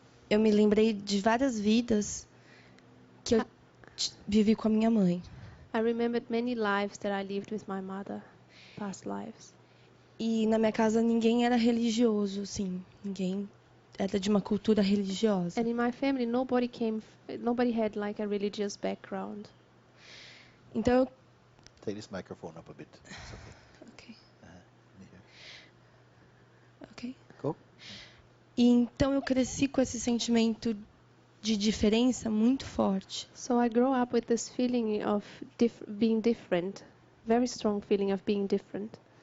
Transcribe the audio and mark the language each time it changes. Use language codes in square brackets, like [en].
[pt] eu me lembrei de várias vidas que eu vivi com a minha mãe. [en] I remembered many lives that I lived with my mother, past lives. [pt] E na minha casa ninguém era religioso, assim, ninguém era de uma cultura religiosa. [en] And in my family, nobody had like a religious background. [pt] Então eu [en] Take this microphone up a bit. It's okay. Ok. Here. Ok. Go. [pt] E então eu cresci com esse sentimento de diferença muito forte. [en] So I grew up with this feeling of being different, very strong feeling of being different.